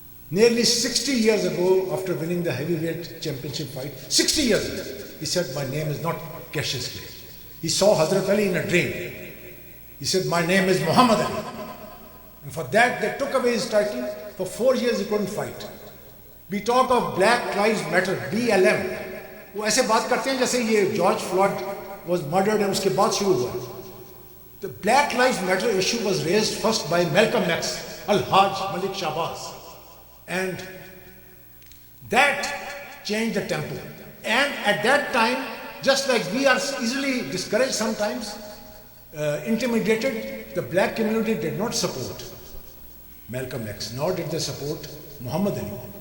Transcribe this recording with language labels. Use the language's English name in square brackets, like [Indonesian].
[English] Nearly 60 years ago, after winning the heavyweight championship fight, 60 years ago, he said, my name is not Cassius Clay. He saw Hazrat Ali in a dream. He said, my name is Muhammad Ali. And for that, they took away his title. For 4 years, he couldn't fight. We talk of Black Lives Matter, BLM. [Hindi] वो ऐसे बात करते हैं जैसे ये [English] George Floyd was murdered and [Hindi] उसके बाद शुरू हुआ. [English] The Black Lives Matter issue was raised first by Malcolm X, Al-Hajj Malik Shahbaz. And that changed the tempo. And at that time, just like we are easily discouraged sometimes, intimidated, the black community did not support Malcolm X, nor did they support Muhammad Ali.